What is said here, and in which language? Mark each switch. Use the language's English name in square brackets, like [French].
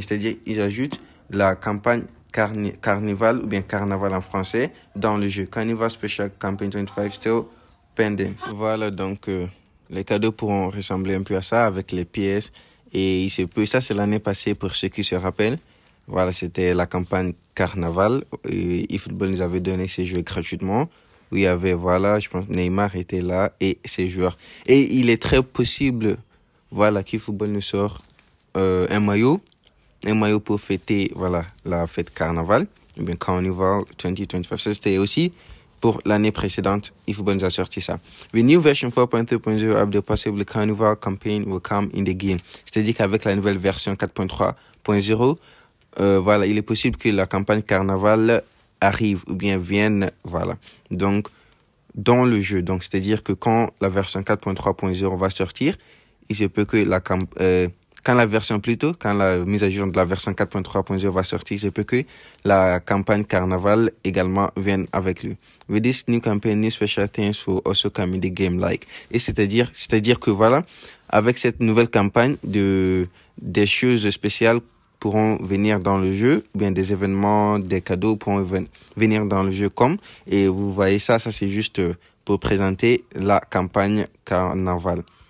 [French] C'est-à-dire ils ajoutent la campagne Carnival ou bien Carnaval en français dans le jeu. [English] Carnival Special Campaign 25 still pending. [French] Voilà, donc les cadeaux pourront ressembler un peu à ça avec les pièces. Et il se peut, ça c'est l'année passée pour ceux qui se rappellent. Voilà, c'était la campagne Carnaval. Et eFootball nous avait donné ces jeux gratuitement. Où il y avait, voilà, je pense Neymar était là et ses joueurs. Et il est très possible, voilà, qu'eFootball nous sort un maillot pour fêter, voilà, la fête Carnaval. Ou bien Carnival 2025. Ça, c'était aussi pour l'année précédente, eFootball nous a sorti ça. [English] The new version 4.3.0 of the possible Carnival campaign will come in the game. [French] C'est-à-dire qu'avec la nouvelle version 4.3.0, voilà, il est possible que la campagne Carnaval arrive ou bien vienne, voilà. Donc, dans le jeu. Donc, c'est-à-dire que quand la version 4.3.0 va sortir, il se peut que quand la mise à jour de la version 4.3.0 va sortir, il se peut que la campagne Carnaval également vienne avec lui. [English] With this new campaign, new special things will also come in the game like. [French] Et c'est-à-dire que voilà, avec cette nouvelle campagne des choses spéciales pourront venir dans le jeu, ou bien des événements, des cadeaux pourront venir dans le jeu et vous voyez ça c'est juste pour présenter la campagne Carnaval.